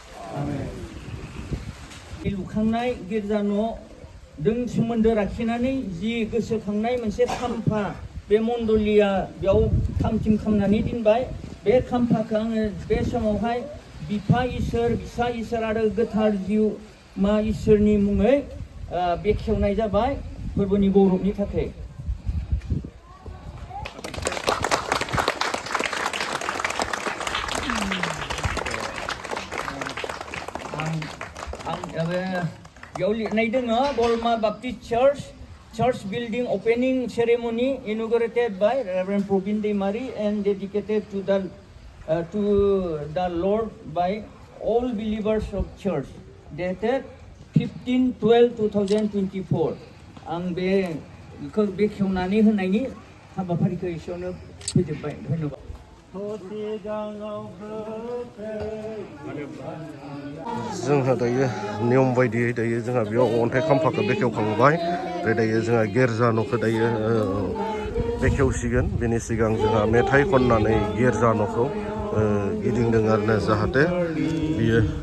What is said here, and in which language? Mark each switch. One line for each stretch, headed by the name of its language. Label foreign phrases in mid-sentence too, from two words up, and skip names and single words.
Bodo: लुखांनाय गिर्जा न'जों सोमोन्दो लाखिनानै जि गोसोखांनाय मोनसे खाम्फा बे मण्डलिया बेयाव थामथिम खालामनानै दोनबाय बे खाम्फाखौ आङो बे समावहाय बिफा इसोर बिसा इसोर आरो गोथार जिउ मा इसोरनि मुङै बेखेवनाय जाबाय फोरबोनि गौरबनि थाखाय बेयाव लिरनाय दङ
English: गलमा बाप्टिस्ट church building opening ceremony inaugurated by Reverend Probin Deimari and dedicated to the Lord by all believers of church dated
Bodo: 15/12/2024 आं बेखौ बेखेवनानै होनायनि हाबाफारिखौ एसेयावनो फोजोबबाय धन्यबाद जोंहा दायो नियम बायदियै दायो जोंहा बेयाव अन्थाइ खाम्फाखौ बेखेवखांबाय बे दायो जोंहा गिर्जा न'खौ दायो बेखेवसिगोन बेनि सिगां जोंहा मेथाइ खननानै गिर्जा न'खौ गिदिंदों आरोना जाहाथे बियो